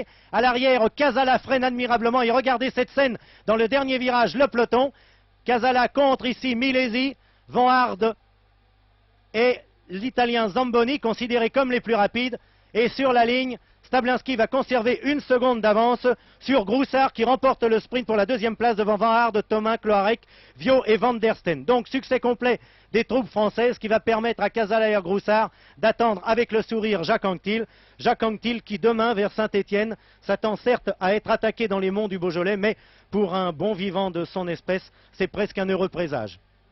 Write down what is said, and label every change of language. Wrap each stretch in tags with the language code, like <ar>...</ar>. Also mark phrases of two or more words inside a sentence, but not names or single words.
<fr>À l'arrière, Casala freine admirablement. Et regardez cette scène dans le dernier virage, le peloton. Casala contre ici Milesi, Van Aert et l'Italien Zamboni, considérés comme les plus rapides. Et sur la ligne, Stablinski va conserver 1 seconde d'avance sur Groussard qui remporte le sprint pour la 2e place devant Van Aert, Thomas, Cloarec, Viau et Van der Steen. Donc succès complet des troupes françaises qui va permettre à Casala et à Groussard d'attendre avec le sourire Jacques Anquetil. Jacques Anquetil qui demain vers Saint-Étienne s'attend certes à être attaqué dans les monts du Beaujolais, mais pour un bon vivant de son espèce, c'est presque un heureux présage.</fr>